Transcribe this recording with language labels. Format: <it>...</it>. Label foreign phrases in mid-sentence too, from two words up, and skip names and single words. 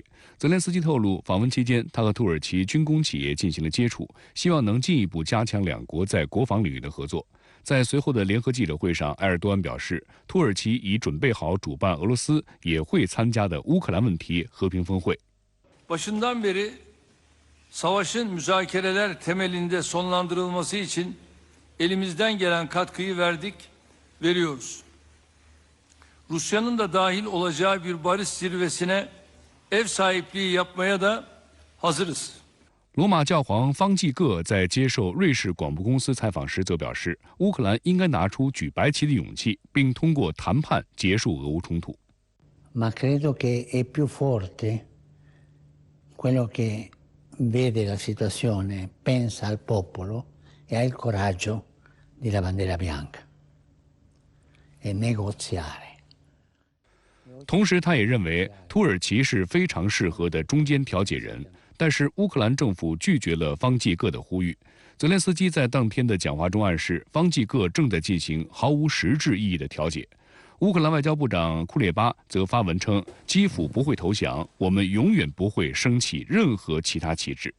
<zh>泽连斯基透露，访问期间，他和土耳其军工企业进行了接触，希望能进一步加强两国在国防领域的合作。在随后的联合记者会上，埃尔多安表示，土耳其已准备好主办俄罗斯也会参加的乌克兰问题和平峰会。</zh> <tr>Başından beri savaşın müzakereler temelinde sonlandırılması için elimizden gelen katkıyı verdik, veriyoruz. Rusya'nın da dahil olacağı bir barış zirvesine ev sahipliği yapmaya da hazırız.</tr> <zh>罗马教皇方济各在接受瑞士广播公司采访时则表示，乌克兰应该拿出举白旗的勇气，并通过谈判结束俄乌冲突。</zh> <it>Ma credo che è più forte quello che vede la situazione, pensa al popolo e ha il coraggio di la bandiera bianca e negoziare。</it> <zh>同时，他也认为土耳其是非常适合的中间调解人，但是乌克兰政府拒绝了方济各的呼吁。泽连斯基在当天的讲话中暗示，方济各正在进行毫无实质意义的调解。乌克兰外交部长库列巴则发文称，基辅不会投降，我们永远不会升起任何其他旗帜。</zh>